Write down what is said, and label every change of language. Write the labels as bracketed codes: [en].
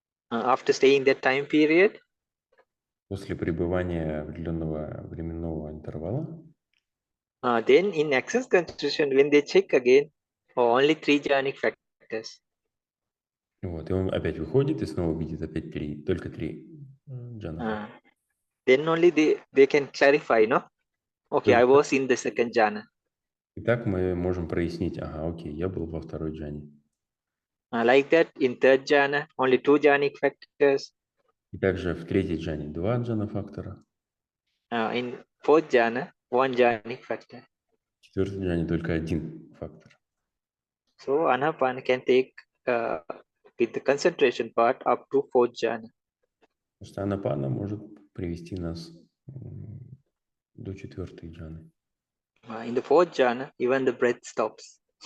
[en] After staying that time period. [ru] После пребывания определенного временного интервала. [en] Then in access concentration, when they check again, only 3 jhanic factors. [ru] Вот, и он опять выходит и снова видит опять только 3 джана. [en] Then only they can clarify, no? Okay, I was in the second jhana. [ru] И так мы можем прояснить, окей, я был во второй джане. [en] Like that, in third jhana, only 2 jhanic factors. [ru] И также в третьей джане 2 джана-фактора. [en] In fourth jhana, 1 jhanic factor. [ru] В четвертой джане только 1 фактор. [en] So Anapana can take with the concentration part up to 4th jhana. [ru] Потому что Анапана может привести нас до 4-й джаны. [en] In the 4th jhana, even the breath stops.